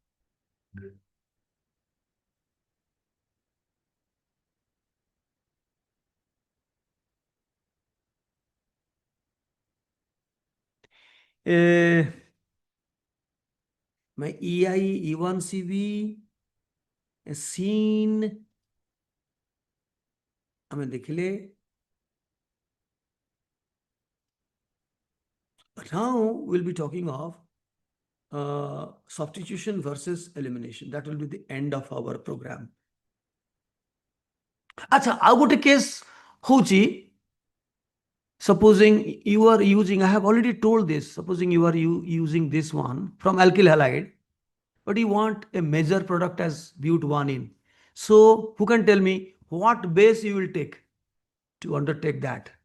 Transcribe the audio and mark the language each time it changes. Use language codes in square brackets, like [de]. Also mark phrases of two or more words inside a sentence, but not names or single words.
[en] my EI E1CB SYN [or] ଆମେ ଦେଖିଲେ। [en] Now we'll be talking of substitution versus elimination. That will be the end of our program. আচ্ছা, [or] ଆଉ ଗୋଟେ କେସ୍ ହଉଛି, [en] supposing you are using, I have already told this, supposing you are using this one from alkyl halide, but you want a major product as but1-ene. So who can tell me what base you will take to undertake that?